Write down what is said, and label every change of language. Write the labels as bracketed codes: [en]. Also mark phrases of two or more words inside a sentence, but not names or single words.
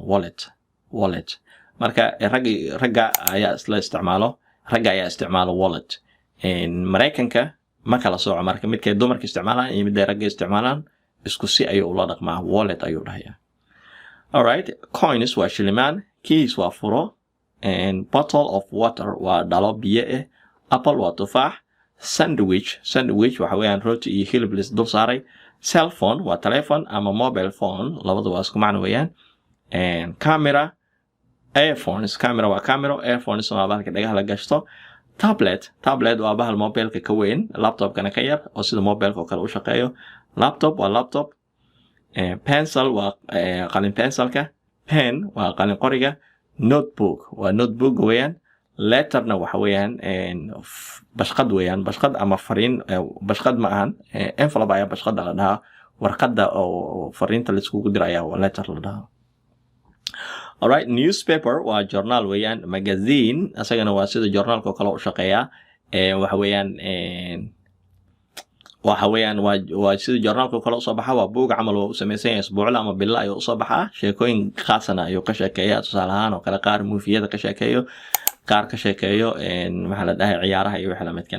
[so] wallet marka ragga ayaa isticmaalo wallet. Mareykanka ma kala sooco, marka midkay dumarka isticmaalaan iyo midday ragga isticmaalaan isku si ayuu ula dhaqmaa, wallet ayuu dhahayaa. Alright, coins waa shilimaan, keys waa furo, [en] and bottle of water [so] waa dhalo biyo ah, apple waa tufaax, sandwich waxa weeyaan rooti iyo hilib la dul saaray, [en] cell phone [so] waa telephone ama [en] mobile phone, [so] labadu waa isku macno weeyaan, [en] and camera [so] waa camera, earphones waa bahalka dhagaha la gashto, tablet waa bahal mobilka ka weyn, laptopkana ka yar oo sida mobilka oo kale u shaqeeyo. Laptop waa laptop, pencil waa qalin pencilka, pen waa qalin qoriga, notebook waa notebook weeyaan, letterna waxa weeyaan bashqad weeyaan, bashqad ama fariin, bashqad ma ahan, envelope ayaa bashqada la dhahaa, warqada oo fariinta la iskugu diraya waa letter la dhahaa. Alright, newspaper waa journal weeyaan, magazine asagana waa sida journalka oo kale u shaqeeya, waxa weeyaan waa sida journalka kale u soo baxa, waa buug camal oo u samaysan yahay isbuucla ama bilo ayuu u soo baxaa, sheekooyin khaasana ayuu ka sheekeeyaa. Tusaale ahaan oo kale qaar muufiyada ka sheekeeyo, qaar ka sheekeeyo maxaa la dhahay ciyaaraha iyo wixii la midka.